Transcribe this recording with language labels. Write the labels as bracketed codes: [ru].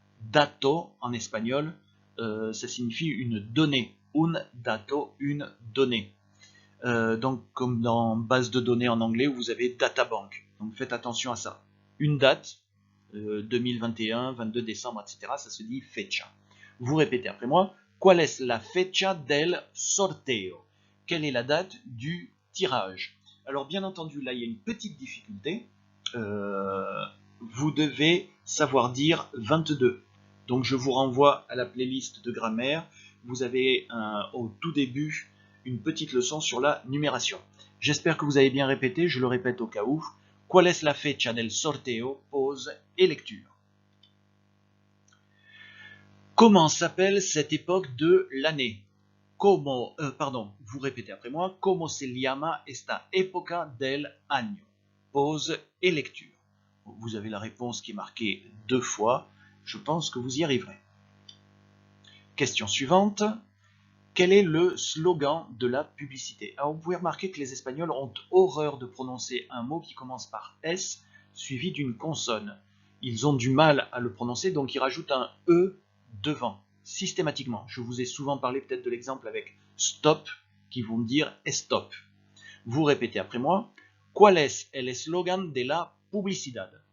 [fr] Dato, en espagnol, ça signifie une donnée. Un dato, une donnée. Donc, comme dans base de données en anglais, où vous avez databank. Donc, faites attention à ça. Une date, 2021, 22 décembre, etc., ça se dit fecha. Vous répétez après moi. [es] Qual es la fecha del sorteo? [fr] Quelle est la date du tirage? Alors, bien entendu, là, il y a une petite difficulté. Vous devez savoir dire 22. Donc, je vous renvoie à la playlist de grammaire. Vous avez au tout début une petite leçon sur la numération. J'espère que vous avez bien répété, je le répète au cas où. [es] Qual es la fecha del sorteo? [fr] Pause et lecture. Comment s'appelle cette époque de l'année? Vous répétez après moi. [es] ¿Cómo se llama esta época del año? [fr] Pause et lecture. Vous avez la réponse qui est marquée 2 fois. Je pense que vous y arriverez. Question suivante. Quel est le slogan de la publicité? Alors vous pouvez remarquer que les Espagnols ont horreur de prononcer un mot qui commence par S suivi d'une consonne. Ils ont du mal à le prononcer, donc ils rajoutent un E devant, systématiquement. Je vous ai souvent parlé peut-être de l'exemple avec stop, qui vont me dire stop. Vous répétez après moi. [es] ¿Cuál es el eslogan de la publicidad?